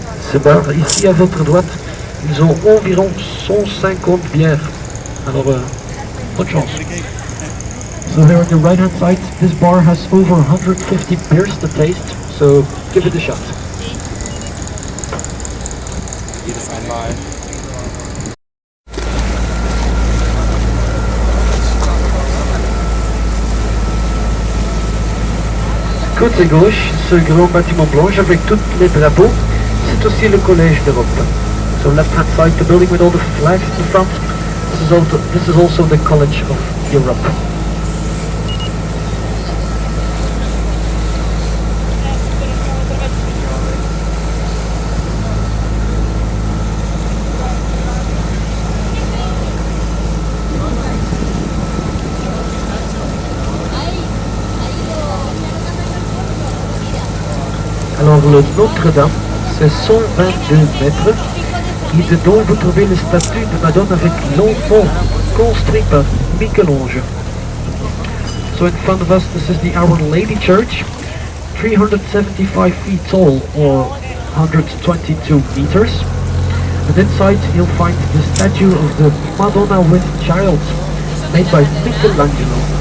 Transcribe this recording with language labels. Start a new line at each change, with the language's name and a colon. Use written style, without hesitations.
French: Ces bars, ici à votre droite, ils ont environ 150 bières. Alors, bonne chance.
English: So here on the right hand side, this bar has over 150 beers to taste, so give it a shot. Jeder fein mal.
French: Côté gauche, ce grand bâtiment blanc avec tous les drapeaux, c'est aussi le Collège d'Europe.
English: So left hand side, the building with all the flags in front, this is also the College of Europe.
French: Alors le Notre-Dame, c'est 122 mètres et dedans vous trouvez le statue de Madone avec l'enfant construit par Michel-Ange.
English: So in front of us this is the Our Lady Church, 375 feet tall or 122 meters. And inside you'll find the statue of the Madonna with Child, made by Michelangelo.